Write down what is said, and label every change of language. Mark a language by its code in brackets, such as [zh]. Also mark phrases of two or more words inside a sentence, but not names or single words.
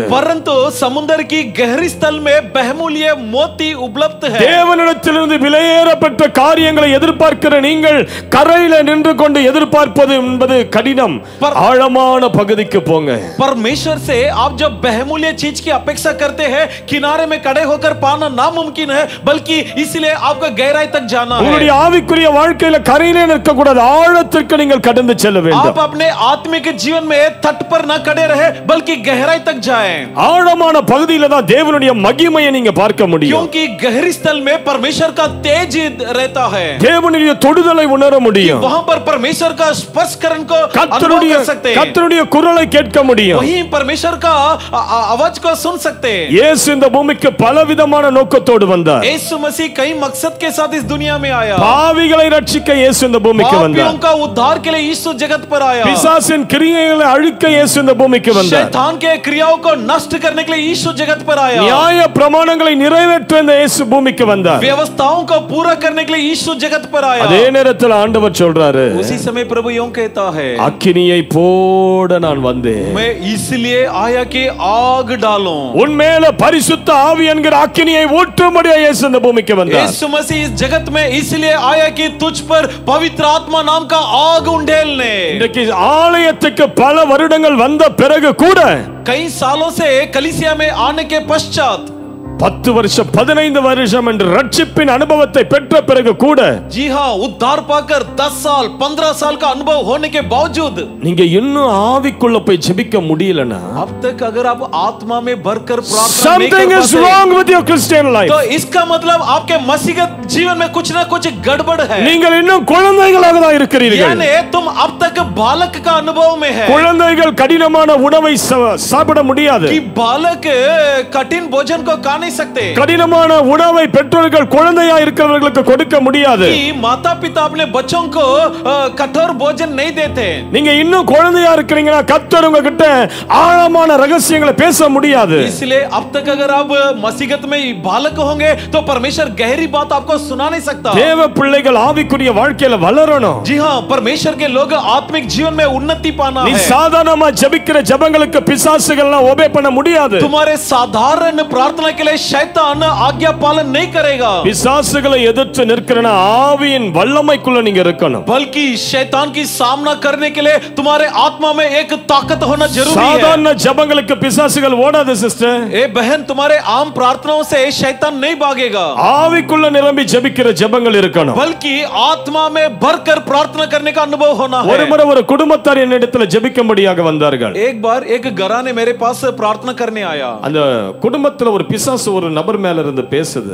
[hi] परंतु समुद्र की गहरी स्थल में बहुमूल्य मोती उपलब्ध है। [ta] தேவனிடத்திலிருந்து விலையேறப்பட்ட காரியங்களை எதிர்பார்க்கிற நீங்கள் கரையில நின்று கொண்டு எதிர்பார்ப்பது என்பது கடினம். ஆழமான பகுதிக்கு போங்க. [hi] परमेश्वर से आप जब बहुमूल्य चीज की अपेक्षा करते हैं, किनारे में खड़े होकर पाना नामुमकिन है, बल्कि इसलिए आपको गहराई तक जाना है। [ta] உங்களுடைய ஆவிக்குரிய வாழ்க்கையில கரையிலே நிற்க கூடாது, ஆழத்திற்கு நீங்கள் கடந்து செல்ல வேண்டும். [hi] आप अपने आत्मिक जीवन में तट पर न खड़े रहे, बल्कि गहराई तक जाएं। [ta] ஆழமான பகுதியில தான் தேவனுடைய மகிமையை நீங்க பார்க்க முடியும். [hi] क्योंकि गहरी स्थल में परमेश्वर का तेज रहता है। [ta] தேவனுடைய தொடுதலை உணர முடியும். [hi] वहां पर परमेश्वर का स्पर्श करने को अनुभव कर सकते हैं। [ta] கர்த்தருடைய குரலை கேட்க முடியும். [hi] वहीं परमेश्वर का आवाज को सुन सकते हैं। [ta] இயேசு இந்த பூமிக்கு பலவிதமான நோக்கத்தோடு வந்தார். [hi] यीशु मसीह कई मकसद के साथ इस दुनिया में आया। [ta] பாவிகளை ரட்சிக்க இயேசு இந்த பூமிக்கு வந்தார். [hi] पापियों का उद्धार के लिए यीशु जगत पर आया। [ta] பிசாசின் கிரியைகளை அழிக்க இயேசு இந்த பூமிக்கு வந்தார். [hi] शैतान के क्रियाओं को नष्ट करने के लिए यीशु जगत पर आया। [ta] நியாய பிரமாணங்களை நிறைவேற்ற இந்த இயேசு பூமிக்கு வந்தார். [hi] व्यवस्थाओं को पूरा करने के लिए यीशु जगत पर आया। [ta] அதே நேரத்தில் ஆண்டவர் சொல்றாரு, [hi] उसी समय प्रभु यूं कहता है, [ta] அக்கினியை போட நான் வந்தேன். [hi] मैं इसलिए आया कि आग डालूं। [ta] உன் மேல பரிசுத்த ஆவி என்கிற அக்கினியை ஊற்றும்படி இயேசு இந்த பூமிக்கு வந்தார். [hi] यीशु मसीह इस जगत में इसलिए आया कि तुझ पर पवित्र आत्मा नाम का आग उंडेलने। [ta] இன்றைக்கு ஆலயத்துக்கு பல வருடங்கள் வந்த பிறகு கூட, [hi] कई सालों से कलीसिया में आने के पश्चात, [ta] 10 வருஷம் 15 வருஷம் என்று ரட்சிப்பின் அனுபவத்தை பெற்ற பிறகு கூட, [hi] जी हां, उद्धार पाकर 10 साल 15 साल का अनुभव होने के बावजूद [ta] நீங்க இன்னும் ஆவிக்குள்ள போய் ஜெபிக்க முடியலனா, [hi] अब तक अगर आप आत्मा में भरकर प्रार्थना नहीं [en] something [hi] कर [en] is [hi] पाते, [en] wrong with your Christian life. [hi] तो इसका मतलब आपके मसीहत जीवन में कुछ ना कुछ गड़बड़ है। [ta] நீங்கள் இன்னும் குழந்தைகளாக தான் இருக்கிறீர்கள். [hi] यानी तुम अब तक बालक का अनुभव में है। [ta] குழந்தைகள் கடினமான உணவை சாப்பிட முடியாது. [hi] कि बालक कठिन भोजन को खा नहीं सकते। [ta] கடினமான உணவை பெற்றோர்கள் குழந்தையா இருக்கிறவர்களுக்கு கொடுக்க முடியாது. [hi] कि माता पिता अपने बच्चों को कठोर भोजन नहीं देते। [ta] நீங்க இன்னும் குழந்தையா இருக்கிறீங்கன்னா கர்த்தர் உங்ககிட்ட ஆழமான ரகசியங்களை பேச முடியாது. [hi] इसलिए अब तक अगर आप मसीहत में बालक होंगे तो परमेश्वर गहरी बात आपको सुना नहीं सकता। [ta] தேவ பிள்ளைகள் ஆவிக்குரிய வாழ்க்கையில வளரணும். [hi] जी हां, परमेश्वर के लोग आत्मिक जीवन में उन्नति पाना [ta] நீ [hi] है। [ta] சாதாரணமா ஜெபிக்கிற ஜெபங்களுக்கு பிசாசுகள்லாம் ஒபே பண்ண முடியாது. [hi] तुम्हारे साधारण प्रार्थना के लिए शैतान आज्ञा पालन नहीं करेगा। [ta] பிசாசுகளை எதிர்த்து நிற்கிறனா ஆவியின் வல்லமைக்குள்ள நீங்க இருக்கணும். [hi] बल्कि शैतान की सामना करने के लिए तुम्हारे आत्मा में एक ताकत होना जरूरी है। [ta] சாதாரண ஜெபங்களுக்கு பிசாசுகள் ஓடாது சிஸ்டர். [hi] ए बहन, तुम्हारे आम प्रार्थनाओं से शैतान नहीं भागेगा। [ta] ஆவிக்குள்ள நிரம்பி ஜெபிக்கிற ஜெபங்கள் இருக்கணும். [hi] बल्कि आत्मा में भरकर प्रार्थना करने का अनुभव होना है। [ta] ஒரு முறை ஒரு குடும்பத்தார் என்னிடத்துல ஜெபிக்கும்படியாக வந்தார்கள். [hi] एक बार एक घराने मेरे पास प्रार्थना करने आया। [ta] அந்த குடும்பத்துல ஒரு பிசாசு ஒரு நபர் மேல இருந்து பேசுது.